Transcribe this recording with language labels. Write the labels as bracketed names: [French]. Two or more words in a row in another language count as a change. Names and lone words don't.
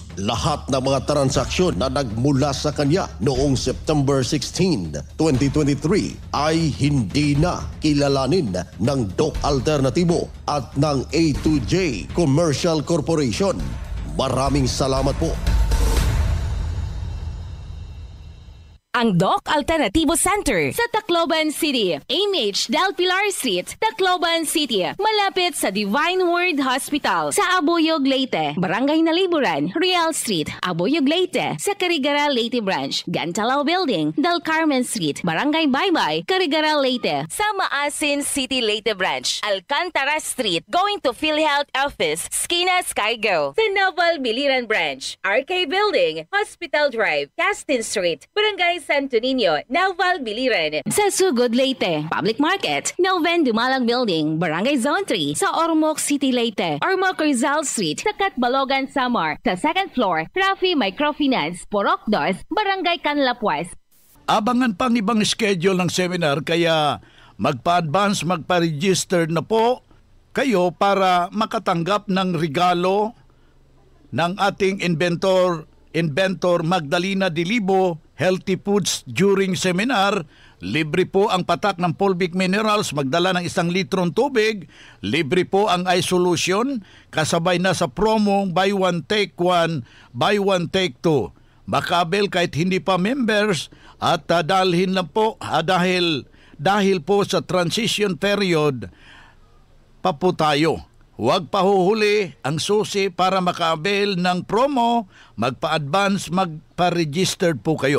[Filipino] Lahat ng mga transaksyon na nagmula sa kanya noong September 16, 2023 ay hindi na kilalanin ng Doc Alternatibo at ng A2J Commercial Corporation. Maraming salamat po. Ang Doc Alternativo Center sa Tacloban City, AMH Del Pilar Street, Tacloban City, malapit sa Divine Word Hospital sa Abuyog, Leyte, Barangay Naliburan, Real Street, Abuyog, Leyte, sa Carigara, Leyte Branch, Gantalaw Building, Del Carmen Street, Barangay Baybay, Carigara, Leyte, sa Maasin City, Leyte Branch, Alcantara Street, [English] going to [Filipino] PhilHealth Office, Skina Skygo, sa Naval Biliran Branch, RK Building, Hospital Drive, Castin Street, Barangay Santo Niño, Naval Biliran. Sa Sugod, Leyte, Public Market, Noven Dumalang Building, Barangay Zone 3, sa Ormoc City, Leyte, Ormoc Rizal Street, sa Catbalogan, Samar, sa second floor, Rafi Microfinance, Purok 2, Barangay Canlapuas. Abangan pang ibang schedule ng seminar kaya magpa-advance, magpa-register na po kayo para makatanggap ng regalo ng ating inventor Magdalena Dilibo Healthy Foods [English] during seminar. [Filipino] Libre po ang patak ng Fulvic Minerals, magdala ng 1 litrong tubig. Libre po ang iSolution, kasabay na sa promo [English] buy one take one, buy one take two. [Filipino] makabil kahit hindi pa members at dalhin lang po dahil po sa transition period pa po tayo. Huwag pahuhuli ang susi para makabil ng promo, magpa-advance, magpa-registered po kayo.